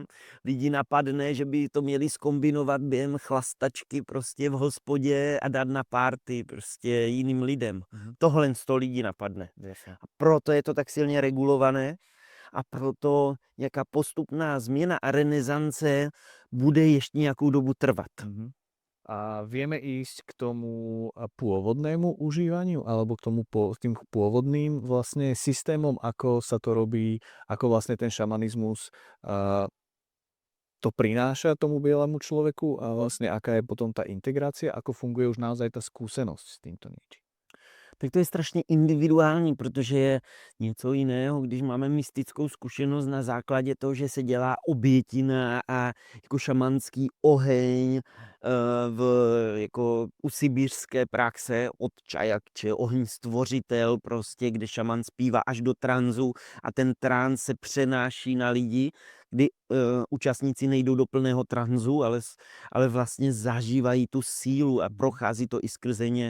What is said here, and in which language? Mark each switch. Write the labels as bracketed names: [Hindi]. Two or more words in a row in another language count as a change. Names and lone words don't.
[Czech] Lidi napadne, že by to měli zkombinovat během chlastačky prostě v hospodě a dát na party prostě jiným lidem. Tohle 100 lidí napadne. A proto je to tak silně regulované a proto nějaká postupná změna a renesance bude ještě nějakou dobu trvat. [Slovak] A vieme ísť k tomu pôvodnému užívaniu alebo k tým pôvodným vlastne systémom, ako sa to robí, ako vlastne ten šamanizmus to prináša tomu bielému človeku a vlastne aká je potom tá integrácia, ako funguje už naozaj tá skúsenosť s týmto niečím. [Czech] Tak to je strašně individuální, protože je něco jiného, když máme mystickou zkušenost na základě toho, že se dělá obětina a jako šamanský oheň jako u sibírské praxe od Čajakče, oheň stvořitel prostě, kde šaman zpívá až do tranzu a ten trans se přenáší na lidi, kdy účastníci nejdou do plného tranzu, ale vlastně zažívají tu sílu a prochází to i skrze ně.